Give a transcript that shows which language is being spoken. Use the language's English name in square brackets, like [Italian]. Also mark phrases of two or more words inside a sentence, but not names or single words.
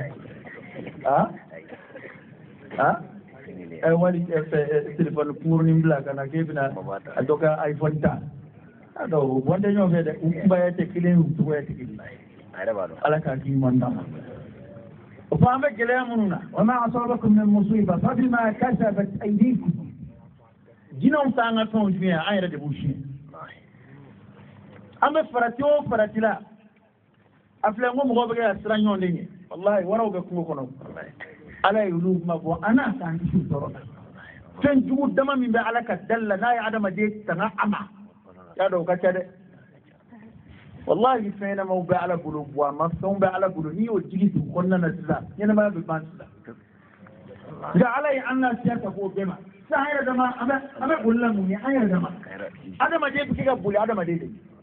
[Bambara] fɛ wali telefɔni kunkurunin bila ka na k'e bɛna a dɔ ka iPhone ta a dɔn o bɔn tɛ ɲɔgɔn fɛ dɛ u kunbaya tɛ kelen u cogoya tɛ kelen ala k'a k'i ɲuman d'a ma o fɔ an bɛ gɛlɛya minnu na [Arabic] وما أصابكم من مصيبة فبما كسبت أيديكم [Bambara] jinɛw t'an ka fɛnw suɲɛ an yɛrɛ de b'u suɲɛ an bɛ farati o farati la a filɛ n ko mɔgɔw bɛ kɛ ka siran ɲɔgɔn de ɲɛ walahi waraw bɛ kungo kɔnɔ ala ye olu kuma fɔ an n'a k'an kisi tɔɔrɔ la fɛn jugu dama min bɛ ala ka dali la n'a ye adamaden tanga a ma y'a dɔn o ka ca dɛ wallahi fɛn ɲɛnamaw bɛ ala bolo buwama fɛnw bɛ ala bolo n'i y'o jigi dugu kɔnɔna na sisan ɲɛnamaya bɛ ban sisan nka ala ye an lafiya ka bɔ o bɛɛ ma sisan an yɛrɛ dama an bɛ boli la mun ye an yɛrɛ dama adamaden bɛ se ka boli adamaden de